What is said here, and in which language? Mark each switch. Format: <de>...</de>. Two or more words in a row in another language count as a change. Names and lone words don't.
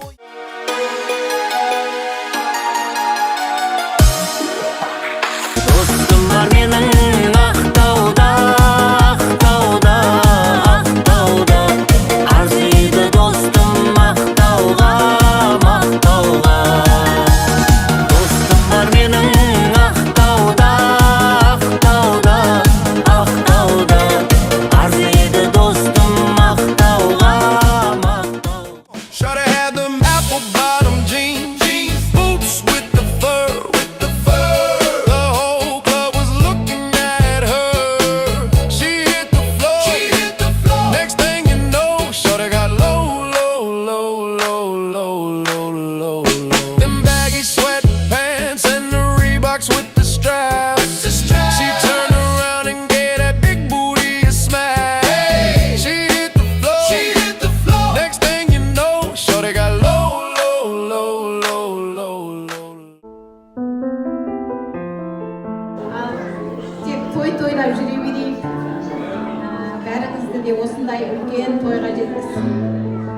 <kk>Достым бар менің Ақтауда, Ақтауда, Ақтауда Арзиды достым мақтауға, мақтауға Достым бар менің Ақтауда, Ақтауда, Ақтауда Арзиды достым мақтауға, мақтауға</kk> <en>Shawty had them apple bottom jeans, boots with the fur, The whole club was looking at her. She hit the floor. Next thing you know, Shawty got low. Them baggy sweatpants and the Reeboks with the straps. She turned around and gave that big booty a smash. She hit the floor. Next thing you know, Shawty got low.</en> <kk>Тек той-тойлап жүре берейік. Бәріңізді де осындай үлкен тойға жеткізсін.</kk>